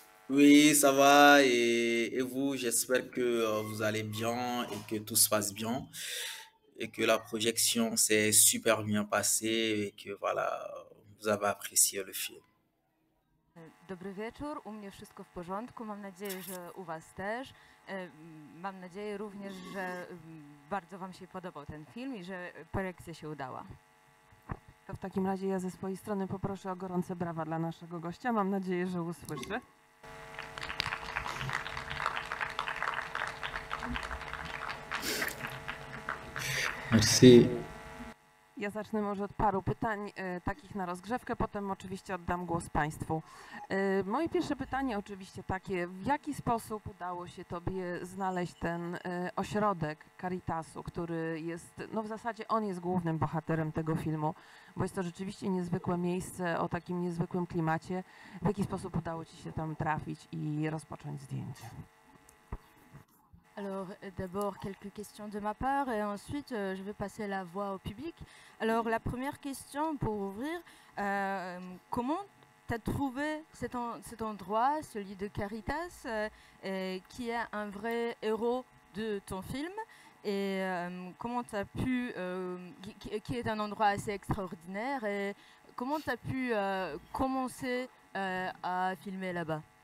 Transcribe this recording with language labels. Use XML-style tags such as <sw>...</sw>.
<fr>Oui, ça va et vous, j'espère que vous allez bien et que tout se passe bien et que la projection s'est super bien passée et que voilà, vous avez apprécié le film.</fr> <pl>Dobry wieczór, u mnie wszystko w porządku, mam nadzieję, że u Was też. Mam nadzieję również, że bardzo Wam się podobał ten film i że projekcja się udała. To w takim razie ja ze swojej strony poproszę o gorące brawa dla naszego gościa. Mam nadzieję, że usłyszy.</pl> <fr>Merci.</fr> <pl>Ja zacznę może od paru pytań takich na rozgrzewkę, potem oczywiście oddam głos Państwu. Moje pierwsze pytanie oczywiście takie, w jaki sposób udało się Tobie znaleźć ten ośrodek Caritasu, który jest, no w zasadzie on jest głównym bohaterem tego filmu, bo jest to rzeczywiście niezwykłe miejsce o takim niezwykłym klimacie. W jaki sposób udało Ci się tam trafić i rozpocząć zdjęcie?</pl> <fr>Alors d'abord quelques questions de ma part et ensuite je vais passer la voix au public. Alors la première question pour ouvrir, comment tu as trouvé cet endroit, celui de Caritas, qui est un vrai héros de ton film et comment tu as pu, qui est un endroit assez extraordinaire et comment tu as pu commencer à filmer là-bas?</fr>